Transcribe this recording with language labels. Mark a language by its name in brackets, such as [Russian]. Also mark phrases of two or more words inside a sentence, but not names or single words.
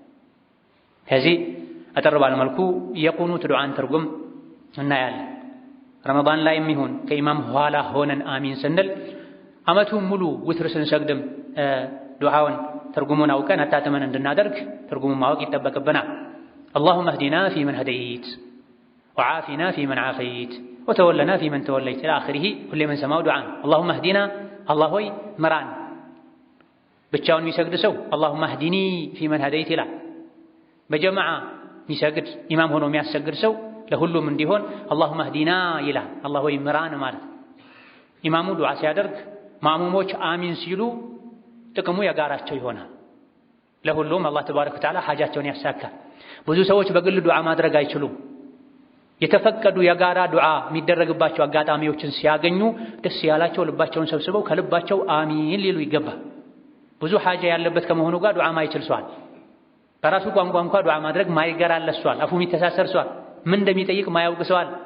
[Amharic] ከዚህ አጠር ባለ መልኩ የቁኑት ዱዓን ትርጉም እናያለን። ረመዳን ላይ የሚሆን ከኢማም ኋላ ሆነን አሚን ስንል አመቱን ሙሉ ውትር ስንሰግድም ዱዓውን ትርጉሙን አውቀን አጣጥመን እንድናደርግ ትርጉሙን ማወቅ ይጠበቅብናል። [Arabic] اللهم اهدنا فيمن هديت وعافنا فيمن عافيت وتولنا فيمن توليت إلى آخره كل من سماه دعاء. اللهم اهدنا [Amharic] አላህ ሆይ ምራን ብቻውን የሚሰግድ ሰው [Arabic] اللهم اهدني فيمن هديت [Amharic] ይላል። በጀማዓ የሚሰግድ ኢማም ሆኖ የሚያሰግድ ሰው ለሁሉም እንዲሆን [Arabic] اللهم اهدنا [Amharic] ይላል። አላህ ሆይ ምራን ማለት ኢማሙ ዱዓ ሲያደርግ ማሙሞች አሚን ሲሉ ጥቅሙ የጋራቸው ይሆናል። ለሁሉም አላህ [Arabic] تبارك وتعالى [Amharic] ሐጃቸውን ያሳካል። ብዙ ሰዎች በግል ዱዓ ማድረግ አይችሉም። የተፈቀዱ የጋራ ዱዓ የሚደረግባቸው አጋጣሚዎችን ሲያገኙ ደስ ያላቸው ልባቸውን ሰብስበው ከልባቸው አሚን ሊሉ ይገባል። ብዙ ሐጃ ያለበት ከመሆኑ ጋር ዱዓ ማይችል ሰዋል በራሱ ቋንቋ እንኳን ዱዓ ማድረግ ማይገራለት ሰዋል አፉ የሚተሳሰር ሰዋል ምን እንደሚጠይቅ ማያውቅ ሰዋል።